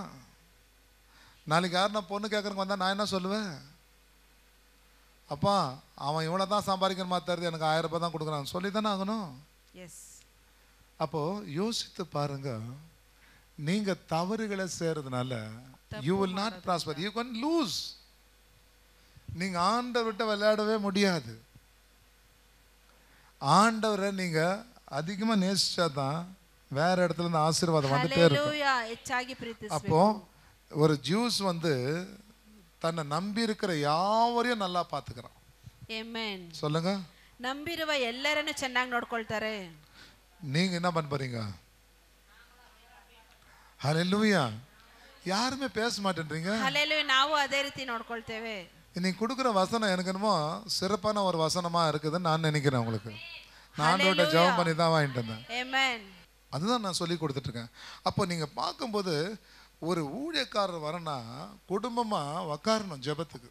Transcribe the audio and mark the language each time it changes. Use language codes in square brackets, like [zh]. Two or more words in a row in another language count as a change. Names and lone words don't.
[ta] நாளைக்கு யார் நான் பொண்ணு கேட்குறக்கு வந்தால் நான் என்ன சொல்லுவேன்? அப்பா அவன் இவ்வளோ தான் சம்பாதிக்கிற மாதிரி தருது, எனக்கு 1000 ரூபாய் தான் கொடுக்குறான் சொல்லி தானே ஆகணும். [kn] ಎಸ್. [ta] அப்போது யோசித்து பாருங்க, நீங்கள் தவறுகளை செய்கிறதுனால [en] you will not prosper, you can lose. [ta] நீங்கள் ஆண்டவர் விட்டு விளையாடவே முடியாது. ஆண்டவரை நீங்கள் அதிகமாக நேசிச்சா தான் வேற இடத்துல இருந்து ஆசீர்வாதம் வந்துட்டே இருக்கும். [kn] ಹಲ್ಲೆಲೂಯಾ. ಹೆಚ್ಚಾಗಿ ಪ್ರೀತಿಸಬೇಕು. [ta] அப்போ ஒரு ஜூஸ் வந்து தன்னை நம்பி இருக்கிற யாவரையும் நல்லா பார்த்துக்கிறான். [kn] ಆಮೆನ್. [ta] சொல்லுங்க. [kn] ನಂಬಿರುವ ಎಲ್ಲರನ್ನು ಚೆನ್ನಾಗಿ ನೋಡ್ಕೊಳ್ತಾರೆ. [ta] நீங்க என்ன பண்ண போறீங்க? ஹல்லேலூயா. யாருமே பேச மாட்டேன்றீங்க. [kn] ಹಲ್ಲೆಲೂಯಾ. ನಾವು ಅದೇ ರೀತಿ ನೋಡ್ಕೊಳ್ತೇವೆ. [ta] நீ கொடுக்குற வசனம் எனக்கு என்னமோ சிறப்பான ஒரு வசனமா இருக்குதுன்னு நான் நினைக்கிறேன். உங்களுக்கு நான் ஜெபம் பண்ணி தான் வாங்கிட்டு வந்தேன். [kn] ಆಮೆನ್. [ta] அதுதான் நான் சொல்லி கொடுத்துட்டு இருக்கேன். அப்போ நீங்க பார்க்கும்போது ஒரு ஊழியக்காரர் வரனா குடும்பமாக உக்காரணும் ஜெபத்துக்கு.